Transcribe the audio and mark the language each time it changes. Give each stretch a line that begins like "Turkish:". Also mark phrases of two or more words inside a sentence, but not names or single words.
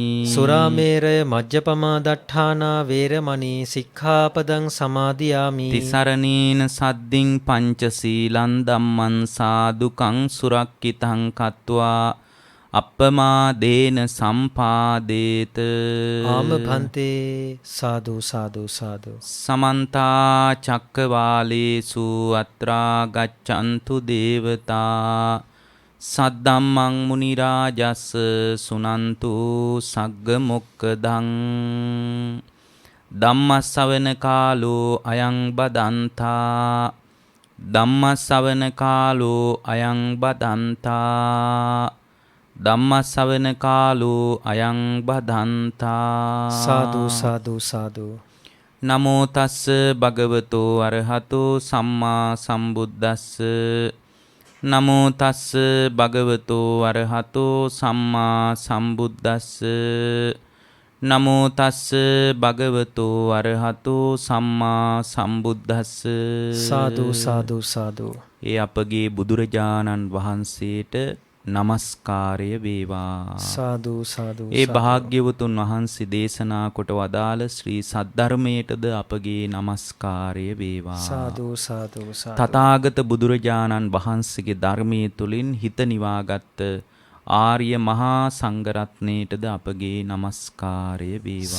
Pali: සුරාමේරය මජ්ජපමා දට්ඨානා වේරමණී සික්ඛාපදං සමාදියාමි. තිසරණේන සද්දින් පංචශීලං ධම්මං සාදුකං සුරක්ඛිතං කତ୍වා අප්පමාදේන සම්පාදේත.
Sinhala: ආම භන්තේ.
Pali: සාදු සාදු සාදු. සමන්තා චක්කවාලේසු අත්‍රා ගච්ඡන්තු දේවතා සද්දම්මං මුනි රාජස් සුනන්තු සග්ග මොක්කදං ධම්මස්සවන කාලෝ අයං බදන්තා ධම්මස්සවන කාලෝ අයං බදන්තා ධම්මස්සවන කාලෝ අයං බදන්තා සාදු සාදු සාදු. නමෝ තස්ස භගවතෝ අරහතෝ සම්මා සම්බුද්දස්ස නමෝ තස්ස භගවතෝ අරහතෝ සම්මා සම්බුද්දස්ස නමෝ තස්ස භගවතෝ අරහතෝ සම්මා සම්බුද්දස්ස. සාදු සාදු සාදු.
Sinhala: ඒ අපගේ බුදුරජාණන් වහන්සේට නමස්කාරය වේවා.
Pali: සාදු සාදු.
Sinhala: ඒ භාග්‍යවතුන් වහන්සේ දේශනා කොට වදාළ ශ්‍රී සද්ධර්මයටද අපගේ නමස්කාරය වේවා.
Pali: සාදු සාදු සාදු.
Sinhala: තථාගත බුදුරජාණන් වහන්සේගේ ධර්මයේ තුලින් හිත නිවාගත් ආර්ය මහා සංඝරත්නයටද අපගේ නමස්කාරය වේවා.